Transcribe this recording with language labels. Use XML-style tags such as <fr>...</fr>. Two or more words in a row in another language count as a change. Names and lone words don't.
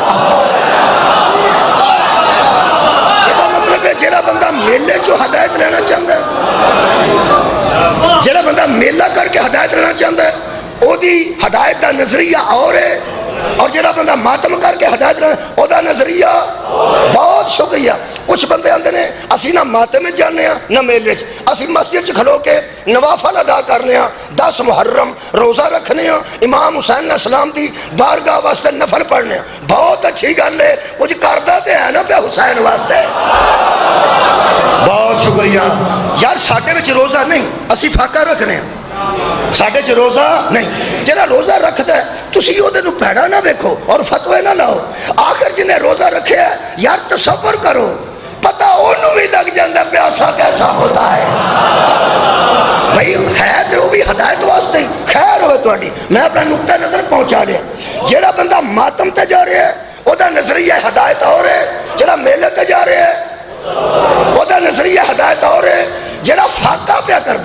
<pa>یہ مطلب ہے جڑا بندہ میلے چو ہدایت لینا چاہتا ہے, جڑا بندہ میلہ کر کے ہدایت لینا چاہتا ہے, او دی ہدایت دا نظریہ اور ہے. اور جڑا بندہ ماتم کر کے ہدایت لینا او دا نظریہ.</pa> <ur>بہت شکریہ.</ur> <pa>کچھ بندے آتے ہیں اسی نہ ماتم جانے ہیں نہ میلے چ, اسی مسجد چ کھلو کے نوافل ادا کرنے ہیں, 10 محرم روزہ رکھنے ہیں, امام حسین علیہ السلام دی بارگاہ واسطے نفل پڑھنے ہیں. بہت اچھی گل ہے, کچھ کردا تے ہے نا پہ حسین واسطے.</pa> <ur>بہت شکریہ یار.</ur> <pa>ساڈے وچ روزہ نہیں, اسی فاقہ رکھنے ہیں, ساڈے چ روزہ نہیں. جڑا روزہ رکھدا ہے تسی او دے نو بھڑا نہ ویکھو اور فتوے نہ لاؤ. آخر جنہیں روزہ رکھیا ہے یار تصور کرو, پتہ انہوں بھی لگ جاندہ پیاسا کیسا ہوتا ہے. بھئی ہے تو وہ بھی ہدایت واسطے ہی, خیر ہوئے تہاڈی میں اپنا نقطہ نظر پہنچا لیا جہاں بندہ ماتم تے جا رہا ہے وہ نظریہ ہدایت ہو رہا ہے جہاں میلے تے جا رہا ہے وہ نظریہ ہدایت ہو رہا ہے جہاں فاقہ پیا کرتا</pa>